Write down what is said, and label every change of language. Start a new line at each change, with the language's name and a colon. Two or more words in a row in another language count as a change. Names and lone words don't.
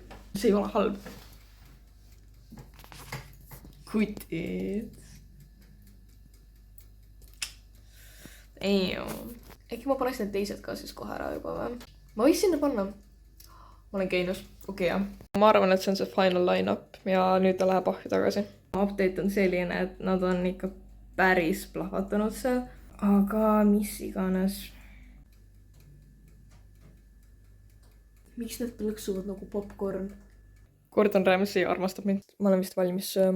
Estonian: See ei ole halb. Kutid. Äkki ma paneks need teised ka siis kohe ära juba või? Ma võiks sinna panna. Ma olen käinus. Okei, jah. Ma arvan, et see on see
English: final line-up
Estonian: ja nüüd ta läheb ahju tagasi. Update on selline, et nad on ikka päris plahvatanud seal. Aga mis iganes. Miks need plõksuvad nagu popcorn? Gordon Ramsay armastab mind. Ma olen vist valmis sööma.